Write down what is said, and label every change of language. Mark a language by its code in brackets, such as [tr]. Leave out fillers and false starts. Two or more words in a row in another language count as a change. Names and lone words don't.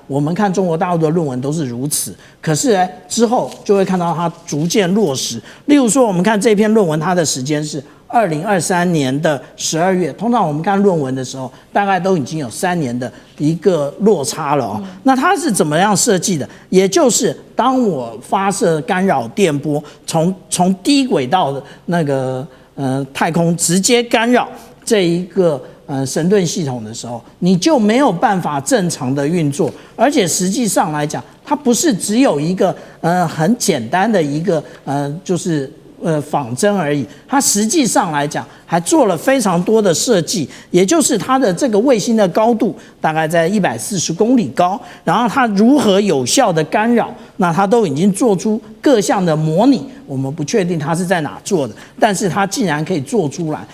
[zh] 我們看中國大陸的論文都是如此，可是呢，之後就會看到它逐漸落實。例如說，我們看這篇論文，它的時間是2023年的12月。通常我們看論文的時候，大概都已經有3年的一個落差了哦。那它是怎麼樣設計的？也就是當我發射干擾電波，從低軌道的那個太空直接干擾這一個神盾系統的時候，你就沒有辦法正常的運作。而且實際上來講，它不是只有一個很簡單的一個就是仿真而已，它實際上來講還做了非常多的設計，也就是它的這個衛星的高度大概在140公里高，然後它如何有效的干擾，那它都已經做出各項的模擬。我們不確定它是在哪做的，但是它竟然可以做出來。